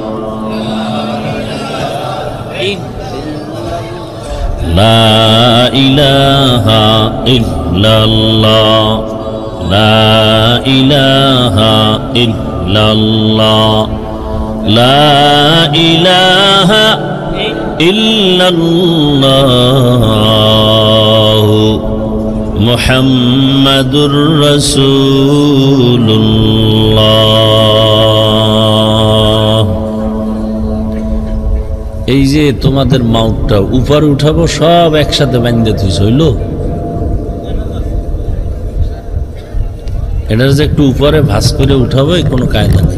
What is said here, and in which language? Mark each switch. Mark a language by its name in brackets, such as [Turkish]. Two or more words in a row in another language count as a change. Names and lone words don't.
[Arabic] لا الہ الا اللہ لا الہ الا اللہ لا الہ الا اللہ محمد رسول الله. [Bangla] এই যে তোমাদের মাউটটা উপরে উঠাবো, সব একসাথে বাঁধতে থইছ, হইল? এটার যে একটু উপরে ভাঁজ করে উঠাবো, এই কোনো কায়দা নেই।